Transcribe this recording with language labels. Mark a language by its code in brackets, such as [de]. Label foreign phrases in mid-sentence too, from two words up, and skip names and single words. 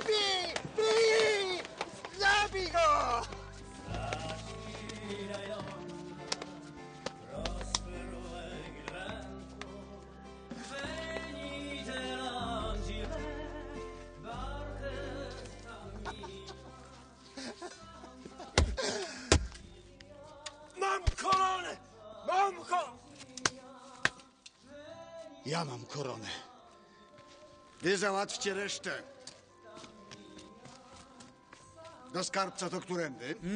[pl] Bij! Zabij go! [it] Placida e longa, prospero il vento. Venite l'angelo, barchetta mia. [pl] Mam koronę! Mam Ja mam koronę. Wy załatwcie resztę. Do skarbca to którędy?